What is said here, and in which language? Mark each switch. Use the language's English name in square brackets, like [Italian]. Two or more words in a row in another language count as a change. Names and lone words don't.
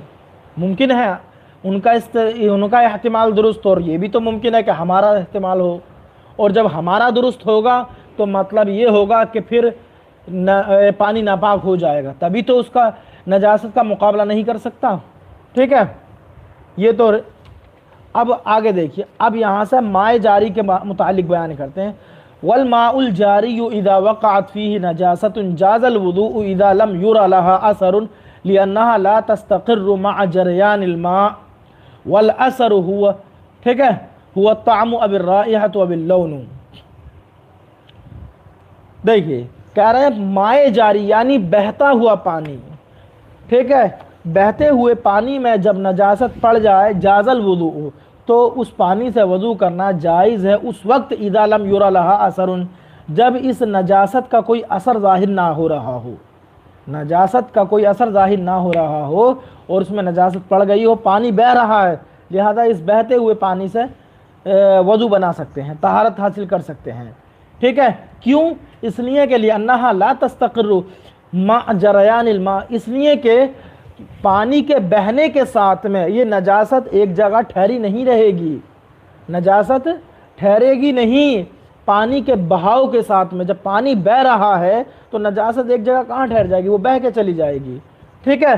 [Urdu] ممکن ہے ان کا احتمال درست، اور یہ بھی تو ممکن ہے کہ ہمارا احتمال ہو، اور جب ہمارا درست ہوگا تو مطلب یہ ہوگا کہ پھر پانی ناپاک ہو جائے گا، تبھی تو اس کا نجاست کا مقابلہ نہیں کر سکتا، ٹھیک ہے. یہ تو اب آگے دیکھیے، اب یہاں سے ماء جاری کے متعلق بیان کرتے ہیں. [Arabic] والماء الجاري إذا وقعت فيه نجاسة جاز الوضوء إذا لم ير لها أثر لأنها لا تستقر مع جريان الماء والأثر هو, [Urdu] ٹھیک ہے, [Arabic] هو الطعم أو الرائحة أو اللون. [Urdu] دیکھیے کہہ رہے ہیں ماء جاری یعنی بہتا ہوا پانی، ٹھیک ہے، بہتے ہوئے پانی میں جب نجاست پڑ جائے، جاز وضو، تو اس پانی سے وضو کرنا جائز ہے اس وقت [Arabic] إذا لم ير لها أثر, [Urdu] جب اس نجاست کا کوئی اثر ظاہر نہ ہو رہا ہو، نجاست کا کوئی اثر ظاہر نہ ہو رہا ہو اور اس میں نجاست پڑ گئی ہو، پانی بہہ رہا ہے، لہٰذا اس بہتے ہوئے پانی سے وضو بنا سکتے ہیں، طہارت حاصل کر سکتے ہیں، ٹھیک ہے. کیوں? اس لیے کہ [Arabic] لأنها لا تستقر مع جريان الماء, [Urdu] اس لیے کہ پانی کے بہنے کے ساتھ میں یہ نجاست ایک جگہ ٹھہری نہیں رہے گی، نجاست ٹھہرے گی نہیں پانی کے بہاؤ کے ساتھ میں. جب پانی بہہ رہا ہے تو نجاست ایک جگہ کہاں ٹھہر جائے گی، وہ بہہ کے چلی جائے گی، ٹھیک ہے.